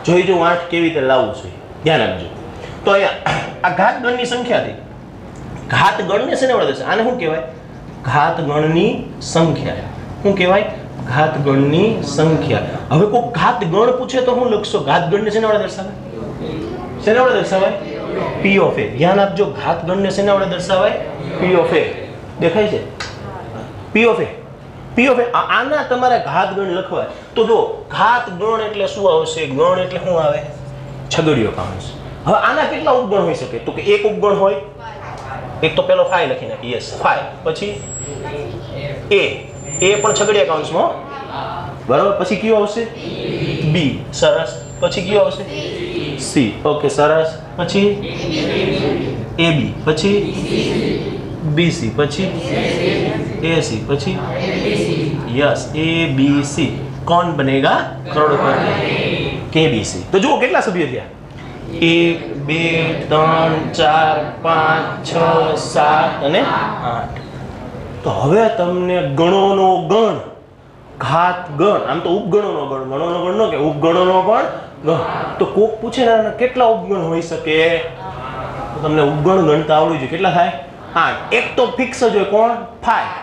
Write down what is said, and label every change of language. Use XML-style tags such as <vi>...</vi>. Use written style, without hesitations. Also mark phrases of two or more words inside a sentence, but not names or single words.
<gu>જોઈ જો 8 કેવી રીતે લાવવું છે, ધ્યાન આપજો. તો અહીંયા આ ઘાત ગણની સંખ્યા થઈ. ઘાત ગણને શેને વડે થશે? આને શું કહેવાય? ઘાત ગણની સંખ્યા. શું કહેવાય? ઘાત ગણની સંખ્યા. હવે કોઈ ઘાત ગણ પૂછે તો હું લખશો? ઘાત ગણને શેને વડે દર્શાવે? શેને વડે દર્શાવાય?</gu> <en>P of A.</en> <gu>ધ્યાન આપજો, ઘાત ગણને શેના વડે દર્શાવાય?</gu> <en>P of A.</en> <gu>દેખાય છે?</gu> <en>P of A. P of A.</en> <gu>આના તમારે ઘાત ગણ લખવા તો જો ઘાત ગણ એટલે શું આવશે? ગણ એટલે શું આવે? છગડીયો કાઉન્સ. હવે આના કેટલા ઉપગણ હોઈ શકે? તો કે એક ઉપગણ હોય. એક તો પેલો 5 લખી નાખી. યસ 5. પછી A પણ છગડીયા કાઉન્સમાં, બરાબર. પછી કયું આવશે? B. સરસ. પછી કયું આવશે? C. ઓકે સરસ. પછી AB. પછી BC. પછી AC. પછી यस ABC.</gu> <hi>कौन बनेगा करोड़पति? KBC.</hi> <gu>तो જુઓ કેટલા સભ્યો થયા? 1 2 3 4 5 6 7 અને 8. તો હવે તમને ગણોનો ગણ, ઘાત ગણ, આમ તો ઉપગણોનો ગણ, ગણોનો ગણ નો કે ઉપગણોનો પણ ગણ. તો કોક પૂછે ને કેટલા ઉપગણ હોઈ શકે? તો તમને ઉપગણ ગણતા આવડવું જોઈએ. કેટલા થાય? 8. એક તો ફિક્સ જ હોય. કોણ? 5.</gu>